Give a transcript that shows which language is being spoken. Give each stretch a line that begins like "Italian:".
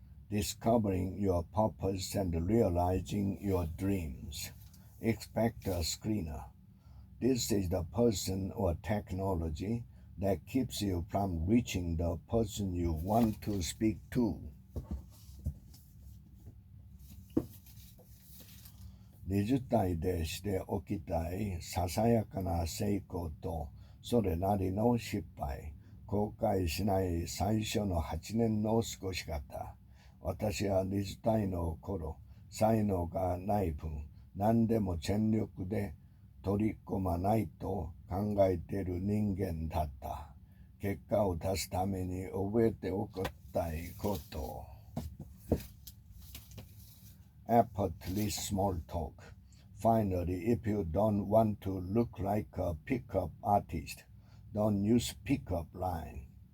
English: Discovering your purpose and realizing your dreams. Expect a screener. This is the person or technology that keeps you from reaching the person you want to speak to.
Japanese: 20代でしておきたいささやかな成功とそれなりの失敗、後悔しない最初の8年の過ごし方。私は20代の頃、才能がない分、何でも全力で取り込まないと考えている人間だった。結果を出すために覚えておきたいこと。
English: Effortless small talk. Finally, if you don't want to look like a pickup artist, don't use pickup line.